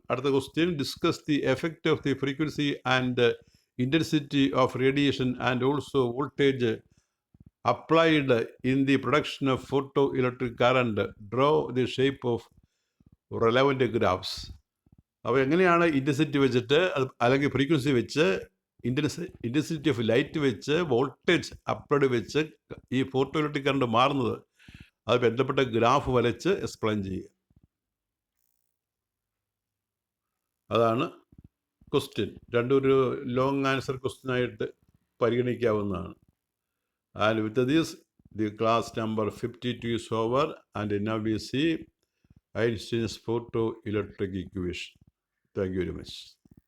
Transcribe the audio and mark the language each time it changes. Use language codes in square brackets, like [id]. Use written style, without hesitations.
[ml] അടുത്ത [en] question, discuss the effect of the frequency and intensity of radiation and also voltage applied in the production of photoelectric current. Draw the shape of relevant graphs. [ml] അപ്പോൾ എങ്ങനെയാണ് intensity വെച്ചിട്ട് അല്ലെങ്കിൽ frequency വെച്ച് intensity of light വെച്ച് voltage applied വെച്ച് ഈ photo electric current മാറുന്നത്, അത് ബന്ധപ്പെട്ട ഗ്രാഫ് വരച്ച് എക്സ്പ്ലെയിൻ ചെയ്യുക. അതാണ് question. രണ്ടൊരു long answer ക്വസ്റ്റ്യനായിട്ട് പരിഗണിക്കാവുന്നതാണ്. [en] And with this the class number 52 is over and now we see Einstein's photoelectric equation. Thank you very much.